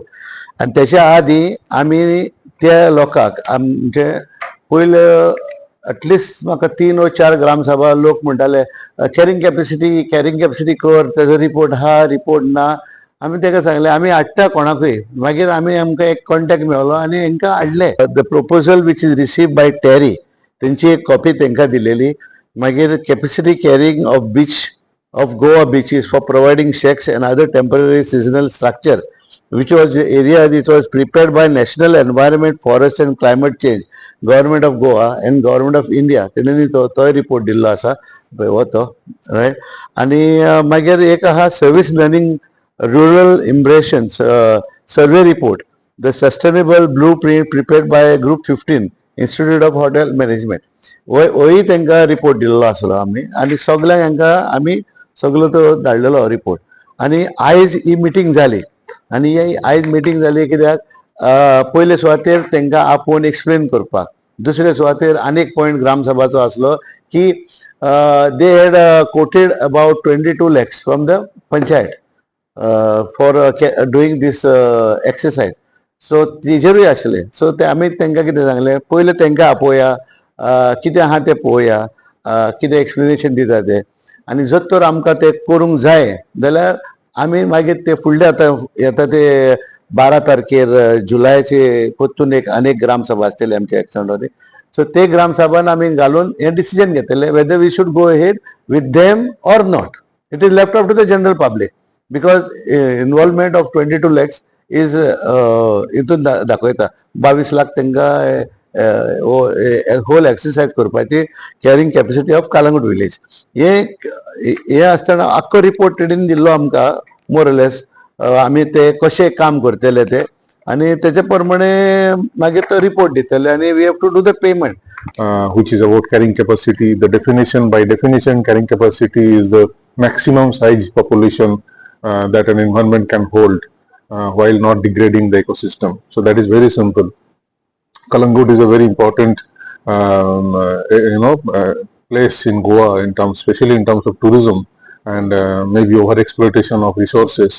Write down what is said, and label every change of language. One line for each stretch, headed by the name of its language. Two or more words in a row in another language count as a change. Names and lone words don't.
Konkani: आनी तेच्या आदी आमी त्या लोकांक आमचे पयले एटलिस्ट म्हाका 3 वा 4 ग्रामसभा लोक म्हणटाले
English: carrying capacity
Konkani: कर, तेजो रिपोर्ट हा रिपोर्ट ना. आमी ताका सांगलें आमी हाडटा कोणाकूय. मागीर आमकां एक कॉन्टॅक्ट मेळ्ळो आनी हांकां हाडले.
English: the proposal which is received by TERI, तेंची एक कॉपी तांकां दिलेली. मागीर capacity carrying of beach of Goa beaches for providing shacks and other temporary seasonal structure, which was the area which was prepared by National Environment, Forest and Climate Change, Government of Goa and Government of India.
Konkani: तेणेंनी तो रिपोर्ट दिल्लो आसा हो तो रायट. आनी मागीर एक आहा
English: service learning rural impressions survey report, the sustainable blue print prepared by group 15 Institute of Hotel Management.
Konkani: होय तांकां रिपोर्ट दिल्लो आसलो आमी. आनी सगळ्यांक हांकां आमी सगळो तो धाडलेलो रिपोर्ट. आनी आयज ही मिटींग जाली. आनी ही आयज मिटींग जाली कित्याक पयले सुवातेर तांकां आपोवन एक्सप्लेन करपाक, दुसरे सुवातेर आनीक पॉयंट ग्रामसभाचो आसलो की
English: they had quoted about 22 lakhs from the panchayat for doing this exercise.
Konkani: सो तेजेरूय आसले. सो ते आमी तांकां कितें सांगलें, पयले तांकां आपोवया, कितें आहा तें पळोवया, कितें एक्सप्लेनेशन दिता तें. आनी जर तर आमकां ते करूंक जाय जाल्यार आमी मागीर ते फुडले आतां येता ते 12 तारखेर जुलायाचे परतून आनीक ग्रामसभा आसतली आमच्या एक्सटेंडरी. सो ते ग्रामसभान आमी घालून हे डिसिजन घेतले
English: whether we should go ahead with them or not. it is left up to the general public because involvement of 22 lakhs is
Konkani: हितून दाखयता 22 लाख तांकां
English: whole exercise
Konkani: करपाची
English: carrying capacity of Calangute village.
Konkani: हे आसतना आख्खो रिपोर्ट तेणेन दिल्लो आमकां मोरलेस. आमी ते कशें काम करतले ते आनी तेचे प्रमाणे मागीर तो रिपोर्ट दितले आनी
English: we have to do the payment. Which is about carrying capacity. The definition, by definition, carrying capacity is the maximum size population that an environment can hold while not degrading the ecosystem. So that is very simple. Kalangut is a very important place in Goa in terms, especially in terms of tourism and maybe over exploitation of resources.